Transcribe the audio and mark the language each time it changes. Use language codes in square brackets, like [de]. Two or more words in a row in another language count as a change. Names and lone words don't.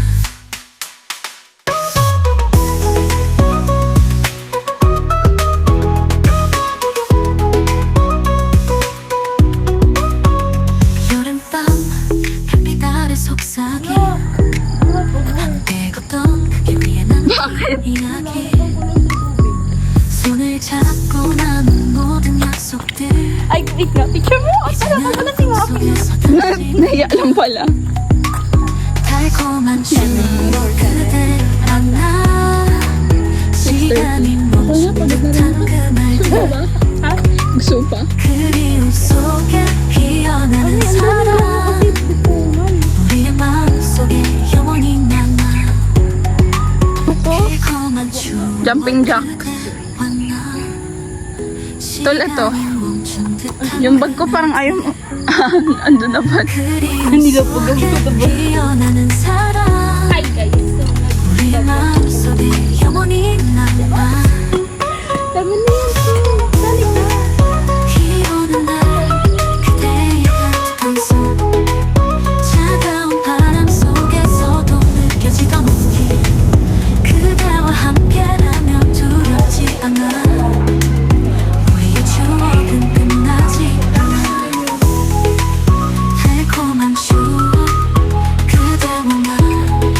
[ko] 여름밤 별빛 아래 속삭임 함께 걷던 그길 위에 남긴 이야기 손을 잡고 나눈 모든 약속들 [tl] Ay, wait nga. Picture mo. Sarap ako na tingapin. Naiya lang pala. [ko] 달콤한 추억 그대와 나 시간이 멈춘 듯한 그날들 [tl] Gusto pa? [ko] 그리움 속에 피어나는 사랑 우리의 마음속에 영원히 남아 달콤한 추억 [en] Jumping jack. [ko] 그대와 나 [tl] Tol, ito. [ko] 시간이 멈춘 듯한 [tl] Yung bag ko parang ayaw mo. Ando na ba? [ko] 그리움 속에 피어나는 사랑 [en] Hi, guys. [ko] 우리의 마음속에 영원히 남아 [tl] Tama na yan. Dali ka. [ko] 비 오는 날 그대의 따뜻한 손 차가운 바람 속에서도 느껴지던 온기 그대와 함께라면 두렵지 않아 우리의 추억은 끝나지 않아 달콤한 추억 그대와 나